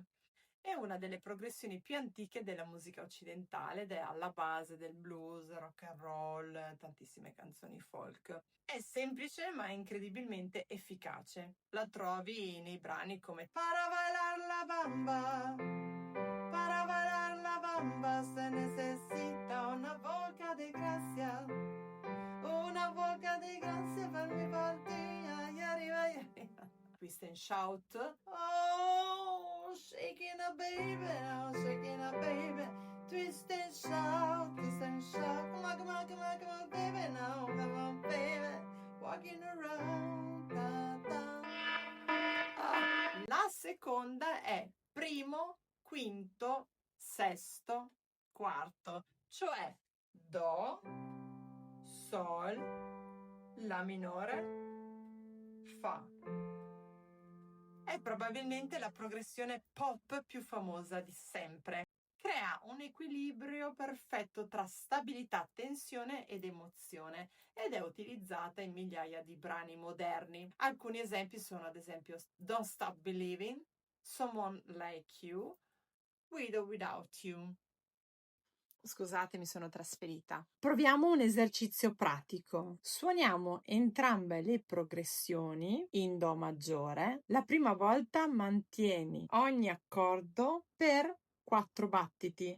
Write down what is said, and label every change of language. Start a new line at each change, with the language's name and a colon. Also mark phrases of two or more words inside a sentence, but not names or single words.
Italian: È una delle progressioni più antiche della musica occidentale ed è alla base del blues, rock and roll, tantissime canzoni folk. È semplice ma incredibilmente efficace. La trovi nei brani come
Spanish: Para bailar la bamba, para bailar la bamba se necesita una boca de gracia, una boca de gracia per mi partire, y arriba, y arriba.
English: Twist and shout. Oh, shaking a baby, oh, shaking a baby. Twist and shout, twist and shout. Come on, come on, come on, come on, baby, now, come on, baby. Walking around, da, da.
Italian: La seconda è primo, quinto, sesto, quarto, cioè Do, Sol, La minore, Fa. È probabilmente la progressione pop più famosa di sempre. Crea un equilibrio perfetto tra stabilità, tensione ed emozione ed è utilizzata in migliaia di brani moderni. Alcuni esempi sono ad esempio Don't Stop Believing, Someone Like You, With or Without You. Scusate, mi sono trasferita. Proviamo un esercizio pratico. Suoniamo entrambe le progressioni in Do maggiore. La prima volta mantieni ogni accordo per 4 battiti.